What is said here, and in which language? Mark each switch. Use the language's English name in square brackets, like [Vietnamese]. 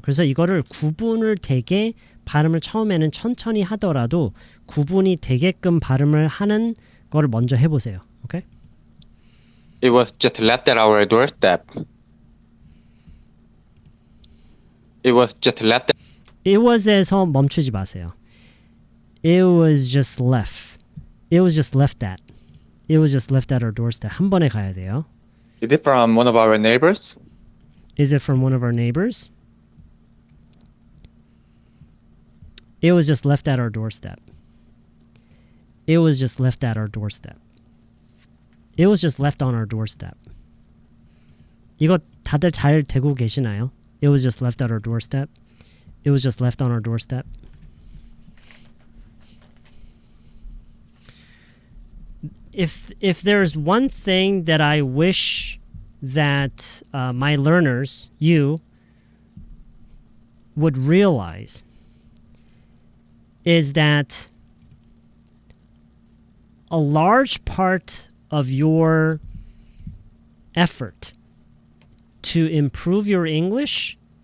[Korean] 그래서 이거를 구분을 되게 발음을 처음에는 천천히 하더라도 구분이 되게끔 발음을 하는 거를 먼저 해보세요. 오케이? [English] It was just left at our doorstep. It was just left. It was [Korean] 에서 멈추지 마세요. [English] It was just left. It was just left at. It was just left at our doorstep. [Korean] 한 번에 가야 돼요. [English] Is it from one of our neighbors? Is it from one of our neighbors? It was just left at our doorstep. It was just left at our doorstep. It was just left on our doorstep. [Korean] 이거 다들 잘 되고 계시나요? [English] It was just left at our doorstep. It was just left on our doorstep. If there's one thing that I wish that my learners, you, would realize is that a large part of your effort to improve your English